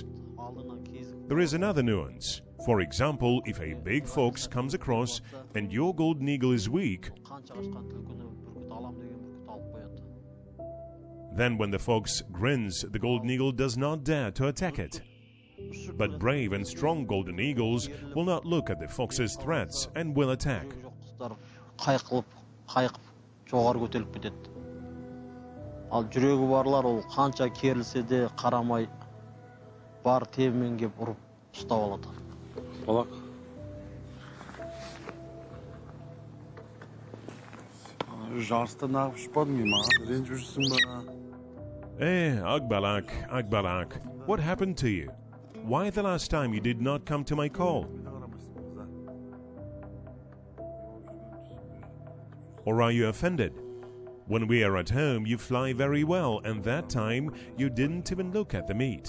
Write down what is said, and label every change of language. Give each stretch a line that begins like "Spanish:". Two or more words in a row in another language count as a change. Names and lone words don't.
English: There is another nuance. For example, if a big fox comes across and your golden eagle is weak, then when the fox grins, the golden eagle does not dare to attack it. But brave and strong golden eagles will not look at the fox's threats and will attack.
Kazakh: Жоғары көтеріліп кетеді. Ал жүрегі барлар ол қанша керілсе де қарамай бар тебімен кеп ұрып ұстап алады. Akbalak. Жарыста нағып ұшпадың ба? Ренжіп жүрсің ба?
English: Akbalak, Akbalak, what happened to you? Why the last time you did not come to my call? Or are you offended? When we are at home, you fly very well, and that time you didn't even look at the meat.